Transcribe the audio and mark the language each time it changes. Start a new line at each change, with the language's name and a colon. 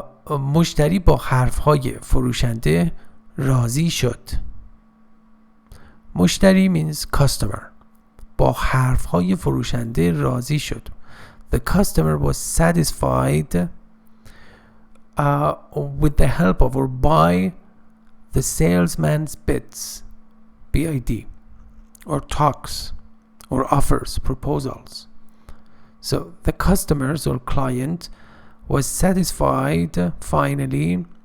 Persian: مشتری با حرفهای فروشنده راضی شد.
English: مشتری means customer.
Persian: با حرفهای فروشنده راضی شد.
English: The customer was satisfied with the help of or by the salesman's bids, BID, or talks, or offers, proposals. So the customers or client was satisfied finally.